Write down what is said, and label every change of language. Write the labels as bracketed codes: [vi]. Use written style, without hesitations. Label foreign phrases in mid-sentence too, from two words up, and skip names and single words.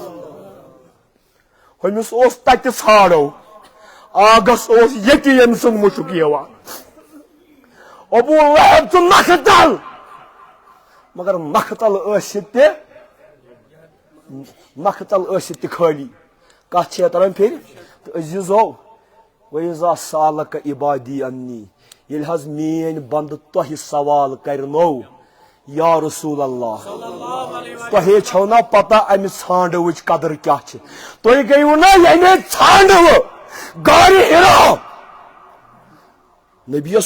[ks] ہُمِس اوس تتہِ ژھانڈو آگس اوس ییٚتہِ ییٚمہِ سُنٛد مُشُک یِوان ابوٗ لہب چھُ نکھٕ تل مگر نکھٕ تل ٲسِتھ تہِ خٲلی کتھ چھےٚ تران پھرِ تہٕ عزیٖزو [ar] وَإِذَا سَأَلَكَ عِبَادِي عَنِّي [ks] ییٚلہِ حظ میٛٲنۍ بنٛدٕ تۄہہِ سوال کرنو [ar] یا رسول اللہ [ks] تۄہے چھو نا پتہ امہِ ژھانڈوٕچ قدر کیٛاہ چھِ تُہۍ گٔیوٕ نا ییٚمے ژھانڈوٕ غارِ حِرا نبیَس